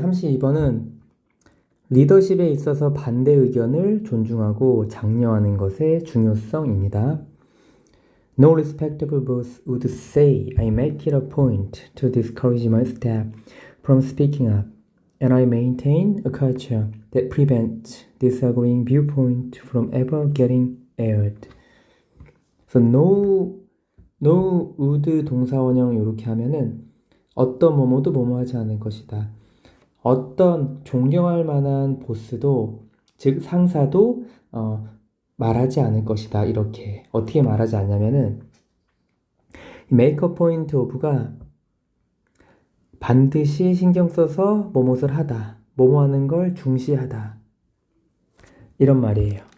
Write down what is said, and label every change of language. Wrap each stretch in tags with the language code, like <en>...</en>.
<ko>32번은 리더십에 있어서 반대 의견을 존중하고 장려하는 것의 중요성입니다.</ko> <en>No respectable boss would say I make it a point to discourage my staff from speaking up, and I maintain a culture that prevents disagreeing viewpoint from ever getting aired. So no would</en> <ko>동사원형 이렇게 하면은 어떤 뭐뭐도 뭐뭐하지 않을 것이다. 어떤 존경할 만한 보스도 즉 상사도 말하지 않을 것이다. 이렇게 어떻게 말하지 않냐면은</ko> <en>make a point of</en> <ko>가 반드시 신경 써서 뭐뭇을 하다, 뭐뭐 하는 걸 중시하다 이런 말이에요.</ko>